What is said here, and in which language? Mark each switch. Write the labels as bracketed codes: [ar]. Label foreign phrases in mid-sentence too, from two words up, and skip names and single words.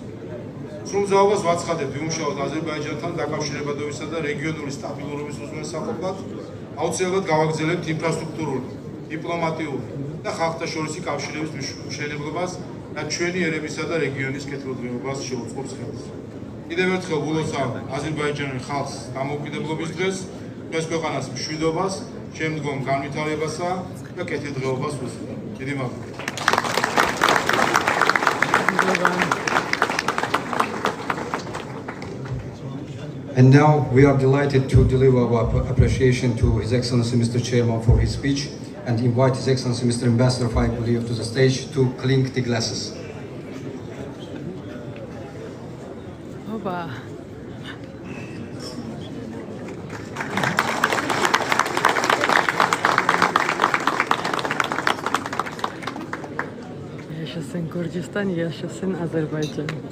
[ka] სრულ მზაობას ვაცხადებთ ვიმუშაოთ აზერბაიჯანთან დაკავშირებადობისა და რეგიონული სტაბილურობის უზრუნველსაყოფად, აუცილებლად გავაგრძელებთ ინფრასტრუქტურული, დიპლომატიური და ხალხთა შორისი კავშირების მშენებლობას და ჩვენი ერებისა და რეგიონის კეთილდღეობას შეუწყობს ხელს. კიდევ ერთხელ ვილოცავ აზერბაიჯანის ხალხს დამოუკიდებლობის დღეს, ჩვენს ქვეყანას მშვიდობას, შემდგომ განვითარებასა და კეთილდღეობას ვუსურვებ. დიდი მადლობა. [en] And now we are delighted to deliver our appreciation to His Excellency Mr. Chairman for his speech and invite His Excellency Mr. Ambassador Faik Guliyev to the stage to clink the glasses. [az] Oba. Yaşasın Gürcistan, yaşasın Azerbaycan.